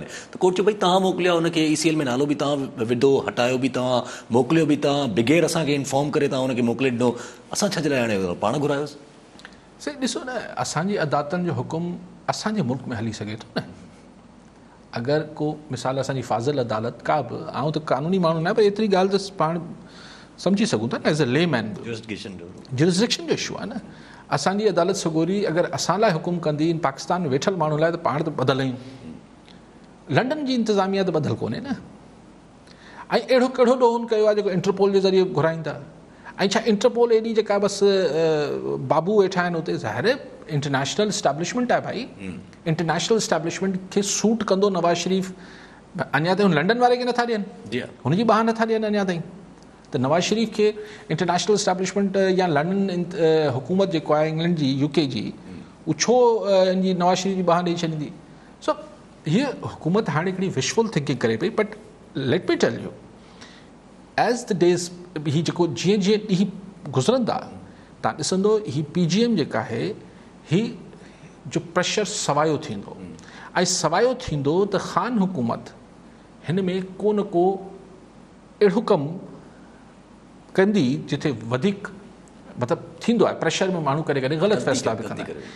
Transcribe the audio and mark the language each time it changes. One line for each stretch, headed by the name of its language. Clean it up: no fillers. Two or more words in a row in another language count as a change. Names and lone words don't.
Sindhi: त कोर्ट चयो भई तव्हां मोकिलियो हुनखे, ECL में नालो बि तव्हां विधो, हटायो बि तव्हां, मोकिलियो बि तव्हां, बिगैर असांखे इंफॉर्म करे तव्हां हुनखे मोकिले ॾिनो, असां छा जे लाइ हाणे पाण घुरायोसि? सही ॾिसो न, असांजी अदालतनि जो हुकुम असांजे मुल्क में हली सघे थो न। अगरि को मिसाल असांजी फाज़िल अदालत का बि, आउं त कानूनी माण्हू न आहे, पर एतिरी ॻाल्हि त पाण सम्झी सघूं था न
English: as a layman.
Sindhi: जुरिस्डिक्शन जो इशू आहे न। असांजी अदालत सगोरी अगरि असां लाइ हुकुम कंदी पाकिस्तान में वेठल माण्हू लाइ, त पाण त ॿधल आहियूं। लंडन जी इंतिज़ामिया त ॿधल कोन्हे न। ऐं अहिड़ो कहिड़ो ॾोहन कयो आहे जेको इंटरपोल जे ज़रिए घुराइनि था? ऐं छा इंटरपोल एॾी जेका बसि बाबू वेठा आहिनि हुते? ज़ाहिर
English: international establishment
Sindhi: आहे भाई।
English: international establishment
Sindhi: खे सूट कंदो नवाज़ शरीफ़? अञा ताईं हुन लंडन वारे खे नथा ॾियनि, हुनजी बाहि नथा ॾियनि अञा ताईं। त नवाज़ शरीफ़ खे
English: international establishment
Sindhi: या लंडन हुकूमत जेको आहे इंग्लैंड जी, UK जी, उहो छो हिनजी नवाज़ शरीफ़ जी बाहि ॾेई छॾींदी? सो हीअ हुकूमत हाणे हिकिड़ी
English: wishful thinking
Sindhi: करे पई।
English: But let me tell you, as the days
Sindhi: हीअ जेको जीअं जीअं ॾींहं गुज़रंदा, तव्हां ॾिसंदो हीअ PGM जेका आहे ही जो प्रेशर सवायो थींदो ऐं सवायो थींदो त ख़ान हुकूमत हिन में को न को अहिड़ो कमु कंदी जिथे वधीक मतिलबु थींदो आहे प्रेशर में माण्हू करे करे ग़लति फ़ैसिला बि कंदा आहिनि।